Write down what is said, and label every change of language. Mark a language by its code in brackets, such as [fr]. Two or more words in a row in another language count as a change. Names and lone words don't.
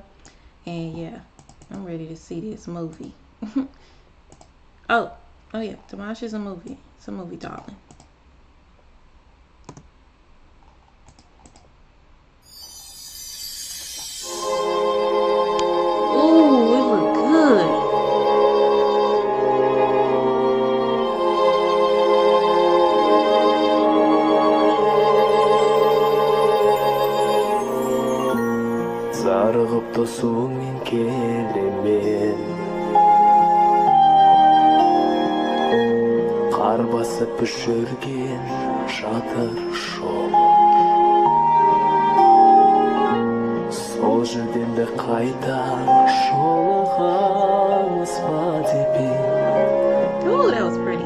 [en] And yeah, I'm ready to see this movie. oh yeah, Dimash is a movie. It's a movie, darling. Ooh, it look good. [kk] Зарығып тосуыңмен келемен қар басып жүрген жатыр жол сол жерден де қайта жолығамыз ба деп [en] Ooh, that was pretty.